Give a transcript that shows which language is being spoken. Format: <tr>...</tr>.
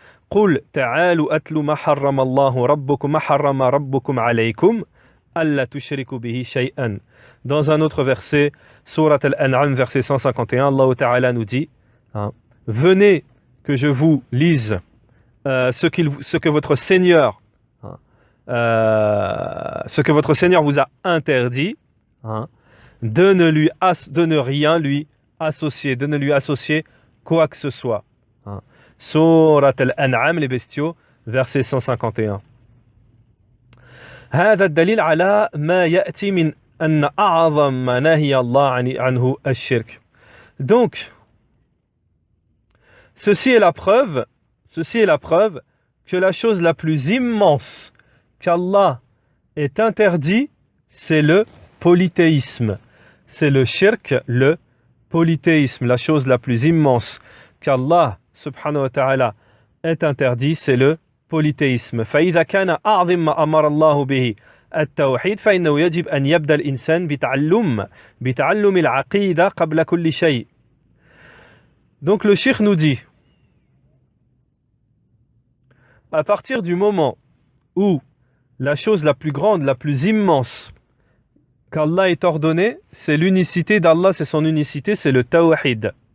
<ar>قل تعالوا أتل ما حرم الله ربكم ما حرم ربكم عليكم ألا تشركوا به شيئا.</ar> <fr>Dans un autre verset, Surat Al-An'am, verset 151, Allah Ta'ala nous dit venez que je vous lise ce que votre Seigneur vous a interdit, de ne rien lui associer, de ne lui associer quoi que ce soit. Surat Al-An'am, les bestiaux, verset 151.</fr> <ar>هذا الدليل على ما يأتي من أن أعظم ما نهي الله عنه الشرك.</ar> <fr>Donc, ceci est la preuve que la chose la plus immense qu'Allah ait interdit, c'est le polythéisme. C'est le shirk, le polythéisme. La chose la plus immense qu'Allah subhanahu wa ta'ala ait interdit, c'est le polythéisme.</fr> <ar>فإذا كان أعظم ما أمر الله به التوحيد فإنه يجب أن يبدأ الإنسان بتعلم العقيدة قبل كل شيء.</ar> <fr>Donc le cheikh nous dit, à partir du moment où la chose la plus grande, la plus immense qu'Allah ait ordonnée, c'est l'unicité d'Allah, c'est son unicité, c'est le tawhid.</fr>